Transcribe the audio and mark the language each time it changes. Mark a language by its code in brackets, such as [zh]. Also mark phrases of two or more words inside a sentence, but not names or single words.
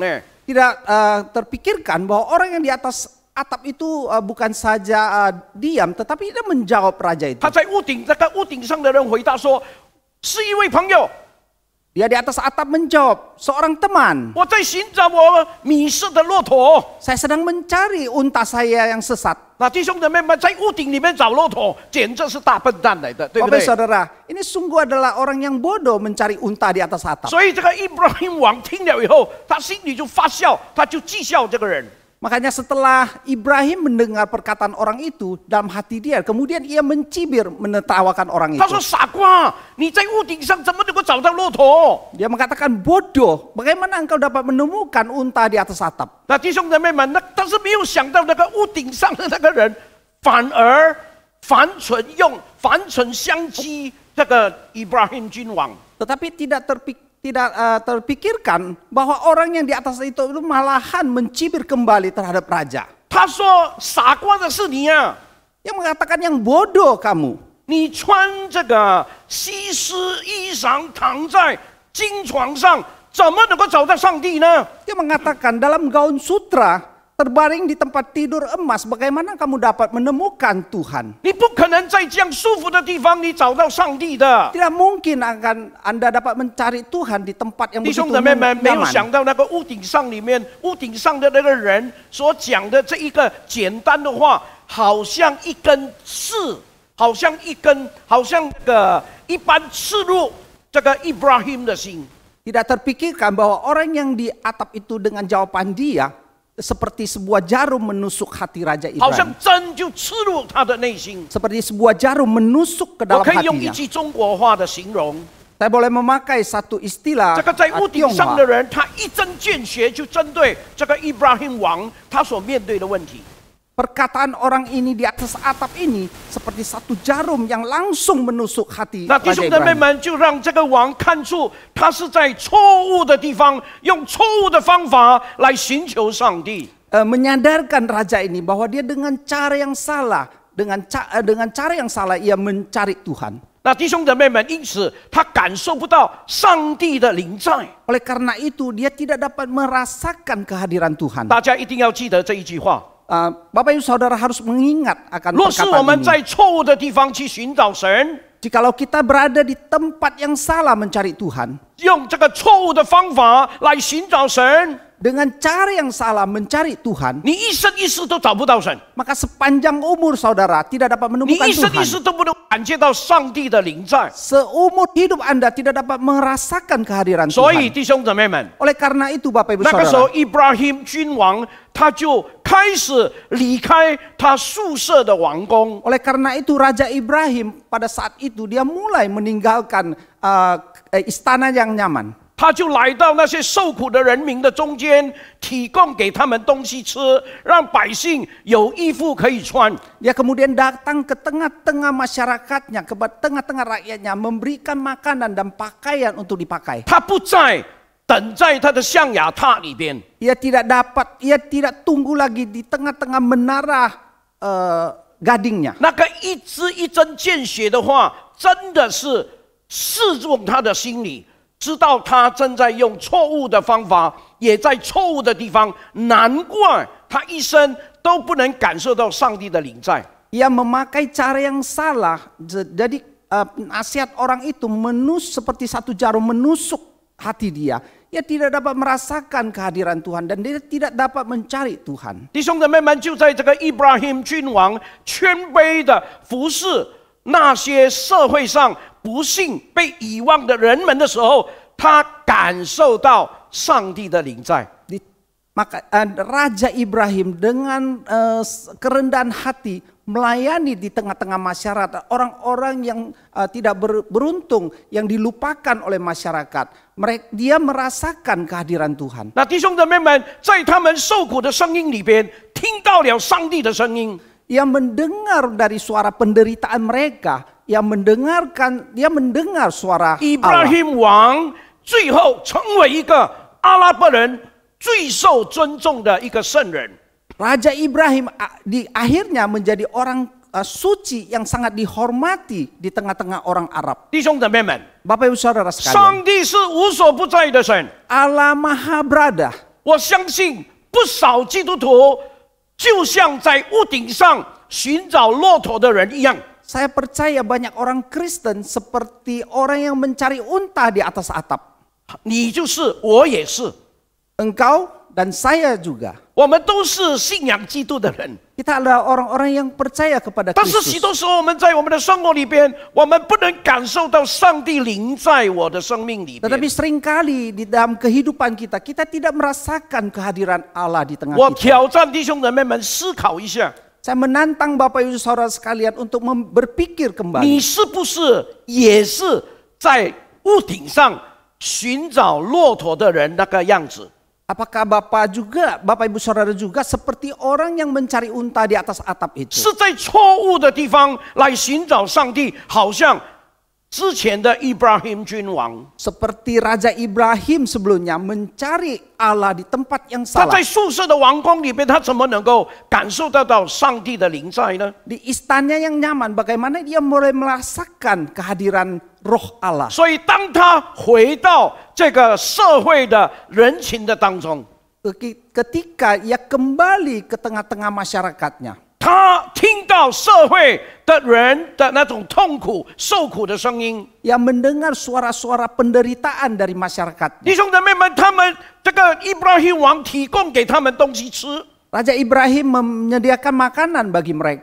[id] Tidak terpikirkan bahwa orang yang di atas atap itu bukan saja diam, tetapi dia menjawab raja itu. [zh] 他在那个屋顶上的人回答说：“是一位朋友， [id] Dia di atas atap menjawab, seorang teman. [zh] 我在寻找我迷失的骆驼。 [id] Saya sedang mencari unta saya yang sesat. ” [zh] 那弟兄姊妹们在屋顶里面找骆驼，简直是大笨蛋来的，对不 [id] Bapak [zh] 对？ [id] saudara, ini sungguh adalah orang yang bodoh mencari unta di atas atap. [zh] 所以这个Ibrahim王听了以后，他心里就发笑，他就讥笑这个人。 [id] Makanya setelah Ibrahim mendengar perkataan orang itu dalam hati dia, kemudian ia mencibir menertawakan orang [zh] 他 [id] itu. [zh] 说：“傻瓜，你在屋顶上怎么能够找到骆驼 [id] Dia mengatakan bodoh, bagaimana engkau dapat menemukan unta di atas atap?？” [zh] 那弟兄姊妹们，但是没有想到那个屋顶上的那个人，反而反唇相讥这个 Ibrahim 君王。 [id] Tetapi tidak terpikirkan bahwa orang yang di atas itu malahan mencibir kembali terhadap raja. [zh] 他说：“傻瓜的是你啊！ [id] Yang mengatakan yang bodoh kamu. [zh] 你穿这个西施衣裳躺在金床上，怎么能够找到上帝呢？ [id] Dia mengatakan dalam gaun sutra terbaring di tempat tidur emas, bagaimana kamu dapat menemukan Tuhan? [zh] 你不可能在这样舒服的地方你找到上帝的。 [id] Tidak mungkin akan Anda dapat mencari Tuhan di tempat yang [zh] 弟 [id] begitu [zh] 兄姊妹们，没有 [id] nyaman. [zh] 想到那个屋顶上里面，屋顶上的那个人所讲的这一个简单的话，好像一根刺，好像这个一般刺入这个 Ibrahim 的心。 [id] Tidak terpikirkan bahwa orang yang di atap itu dengan jawaban dia seperti sebuah jarum menusuk hati Raja [zh] 好像 [id] Ibrahim. [zh] 针就刺入他的内心。 [id] Seperti sebuah jarum menusuk ke [zh] 我 [id] dalam [zh] 可以用一 [id] hatinya. [zh] 句中国话的形容， [id] Saya boleh memakai satu istilah [zh] 这个在屋顶上的 [id] Tionghoa. [zh] 人，他一针见血，就针对这个 Ibrahim 王他所面对的问题。 [id] Perkataan orang ini di atas atap ini seperti satu jarum yang langsung menusuk hati [zh] 那弟 [id] Raja [zh] 兄姊妹 [id] Ibrahim. [zh] 们就让这个王看出他是在错误的地方，用错误的方法来寻求上帝。 [id] Menyadarkan raja ini bahwa dia dengan cara yang salah, dengan cara yang salah ia mencari Tuhan. [zh] 那弟兄姊妹们，因此他感受不到上帝的临在。 [id] Oleh karena itu dia tidak dapat merasakan kehadiran Tuhan. [zh] 大家一定要记得这一句话： [id] Bapak Ibu Saudara harus mengingat akan [zh] 若是我们 [id] perkataan [zh] 在 [id] ini. [zh] 错误的地方去寻找神， [id] Jikalau kita berada di tempat yang salah mencari Tuhan, [zh] 用这个错误的方法来寻找神， [id] dengan cara yang salah mencari Tuhan, [zh] 你一生一世都找不到神， [id] maka sepanjang umur saudara tidak dapat [zh] 你 [id] menemukan [zh] 一生一 [id] Tuhan. [zh] 世都不能感觉到上帝的临在。 [id] Seumur hidup Anda tidak dapat merasakan kehadiran [zh] 所以 [id] Tuhan. [zh] 弟兄姊妹们， [id] Oleh karena itu Bapak Ibu [zh] 那个时候 [id] Saudara, [zh] 伊布拉欣君王他就开始离开他宿舍的王宫， [id] oleh karena itu Raja Ibrahim pada saat itu dia mulai meninggalkan istana yang nyaman. [zh] 他就来到那些受苦的人民的中间，提供给他们东西吃，让百姓有衣服可以穿。 [id] Dia kemudian datang ke tengah-tengah masyarakatnya, ke tengah-tengah rakyatnya, memberikan makanan dan pakaian untuk dipakai. [zh] 他不再等在他的象牙塔里边， [id] Ia tidak tunggu lagi di tengah-tengah menara gadingnya. [zh] 那个一支一针见血的话，真的是刺中他的心里，知道他正在用错误的方法，也在错误的地方，难怪他一生都不能感受到上帝的临在。 [id] Ia memakai cara yang salah, jadi nasihat orang itu seperti satu jarum menusuk hati dia. Ia tidak dapat merasakan kehadiran Tuhan dan dia tidak dapat mencari Tuhan. [zh] 弟兄姊妹们，就在这个伊布拉欣君王谦卑的服侍那些社会上不幸被遗忘的人们的时候，他感受到上帝的临在。 [id] Maka Raja Ibrahim dengan kerendahan hati melayani di tengah-tengah masyarakat orang-orang yang tidak beruntung, yang dilupakan oleh masyarakat. Dia merasakan kehadiran Tuhan. [zh] 那弟兄姊妹们，在他们受苦的声音里边，听到了上帝的声音。 [id] Ia mendengar dari suara penderitaan mereka. Ia mendengar suara [zh] 伊布拉 [id] Allah. [zh] 欣王最后成为一个阿拉伯人最受尊重的一个圣人。 [id] Raja Ibrahim akhirnya menjadi orang suci yang sangat dihormati di tengah-tengah orang Arab. [zh] 弟兄姊妹们， [id] Bapak Ibu Saudara sekalian, [zh] 上帝是无所不在的神。 [id] Allah Maha Berada. [zh] 我相信不少基督徒就像在屋顶上寻找骆驼的人一样。 [id] Saya percaya banyak orang Kristen seperti orang yang mencari unta di atas atap. [zh] 你就是，我也是， [id] Engkau dan saya juga. [zh] 我们都是信仰基督的人。 [id] Kita adalah orang-orang yang percaya kepada [zh] 但是许 [id] Kristus. [zh] 多时候，我们在我们的生活里边，我们不能感受到上帝临在我的生命里边。 [id] Tetapi seringkali di dalam kehidupan kita, kita tidak merasakan kehadiran Allah di tengah [zh] 我 [id] kita. [zh] 挑战弟兄姊妹们思考一下， [id] Saya menantang Bapak Ibu Saudara sekalian untuk berpikir [zh] 你 [id] kembali. [zh] 是不是也是在屋顶上寻找骆驼的人那个样子？ [id] Apakah Bapak Ibu Saudara juga seperti orang yang mencari unta di atas atap itu? [zh] 是在错误的地方来寻找上帝，好像之前的伊布拉欣君王， [id] Seperti Raja Ibrahim sebelumnya mencari Allah di tempat yang [zh] 他 [id] salah. [zh] 在宿舍的王宫里边，他怎么能够感受得到上帝的临在呢？ [id] Di istana yang nyaman, bagaimana dia mulai merasakan kehadiran roh Allah. [zh] 所以，当他回到这个社会的人群的当中， [id] Ketika ia kembali ke tengah-tengah masyarakatnya, [zh] 他听到社会的人的那种痛苦、受苦的声音。 [id] ia mendengar suara-suara penderitaan dari masyarakat. [zh] 弟兄姊妹们，他们这个伊布拉欣王提供给他们东西吃， [id] Raja Ibrahim menyediakan makanan bagi mereka